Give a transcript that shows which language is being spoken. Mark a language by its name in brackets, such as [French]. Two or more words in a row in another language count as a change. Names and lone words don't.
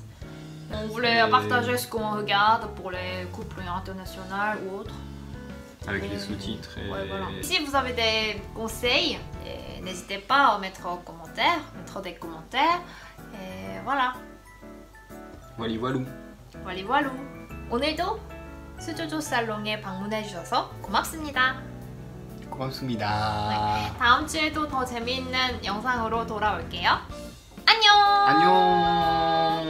[French] On voulait partager ce qu'on regarde pour les couples internationaux ou autres. Avec les sous-titres. Ouais, voilà. Si vous avez des conseils, n'hésitez pas à mettre des commentaires. Et voilà. Waliwalou. Waliwalou. [Korean] 오늘도 수조조 살롱에 방문해 주셔서 고맙습니다. 고맙습니다. 네, 다음 주에도 더 재미있는 영상으로 돌아올게요. Annyeong.